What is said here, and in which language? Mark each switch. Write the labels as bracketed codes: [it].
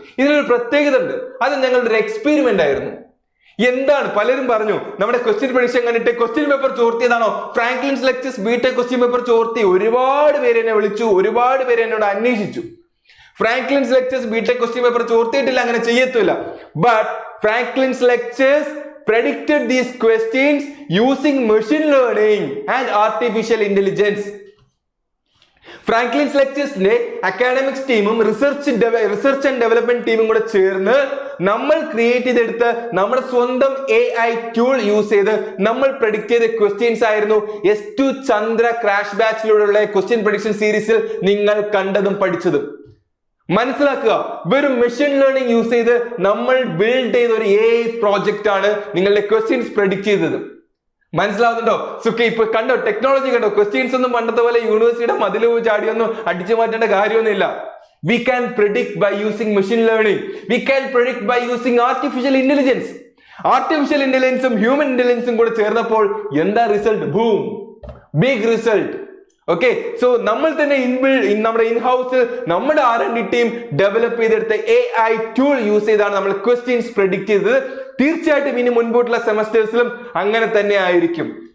[ml] ഇതിനൊരു പ്രത്യേകത ഉണ്ട്, അത് ഞങ്ങളുടെ ഒരു എക്സ്പെരിമെന്റ് ആയിരുന്നു. എന്താണ്, പലരും പറഞ്ഞു നമ്മുടെ ക്വസ്റ്റ്യൻ പ്രഡിക്ഷൻ കണ്ടിട്ട് question paper ചോർത്തിയതാണോ, Franklin's lectures BTech question paper ചോർത്തി. ഒരുപാട് പേര് എന്നെ വിളിച്ചു, ഒരുപാട് പേര് എന്നോട് അന്വേഷിച്ചു. Franklin's lectures BTech question paper ചോർത്തിയിട്ടില്ല, അങ്ങനെ ചെയ്യത്തില്ല. But Franklin's lectures [en] predicted these questions using machine learning and artificial intelligence. [ml] Franklin's ലെക്ചേഴ്സിന്റെ academics ടീമും റിസർച്ച് ആൻഡ് ഡെവലപ്മെന്റ് ടീമും കൂടെ ചേർന്ന് നമ്മൾ ക്രിയേറ്റ് ചെയ്തെടുത്ത് നമ്മുടെ സ്വന്തം AI ടൂൾ യൂസ് ചെയ്ത് നമ്മൾ പ്രഡിക്റ്റ് ചെയ്ത ക്വസ്റ്റ്യൻസ് ആയിരുന്നു S2 Chandra crash ബാച്ചിലൂടെയുള്ള question prediction സീരീസിൽ നിങ്ങൾ കണ്ടതും പഠിച്ചതും. മനസ്സിലാക്കുക, വെറും മെഷീൻ ലേണിംഗ് യൂസ് ചെയ്ത് നമ്മൾ ബിൽഡ് ചെയ്ത ഒരു AI പ്രോജക്റ്റ് ആണ് നിങ്ങളുടെ ക്വസ്റ്റ്യൻസ് പ്രഡിക്റ്റ് ചെയ്തത്. മനസ്സിലാവുന്നുണ്ടോ? സുഖി ഇപ്പൊ കണ്ടോ, ടെക്നോളജി കണ്ടോ? ക്വസ്റ്റ്യൻസ് ഒന്നും പണ്ടത്തെ പോലെ യൂണിവേഴ്സിറ്റിയുടെ മതില് ചാടിയൊന്നും അടിച്ചു മാറ്റേണ്ട കാര്യമൊന്നുമില്ല. [en] We can predict by using machine learning. We can predict by using artificial intelligence. [ml] Artificial intelligence ഉം ഹ്യൂമൻ ഇന്റലിജൻസും കൂടെ ചേർന്നപ്പോൾ എന്താ result? Boom, big result. Okay, so നമ്മൾ തന്നെ നമ്മുടെ ഇൻഹൗസിൽ നമ്മുടെ R&D ടീം ഡെവലപ്പ് ചെയ്തെടുത്ത AI ടൂൾ യൂസ് ചെയ്താണ് നമ്മൾ ക്വസ്റ്റ്യൻസ് പ്രെഡിക്റ്റ് ചെയ്തത്. തീർച്ചയായിട്ടും ഇനി മുൻപോട്ടുള്ള സെമസ്റ്റേഴ്സിലും അങ്ങനെ തന്നെ ആയിരിക്കും.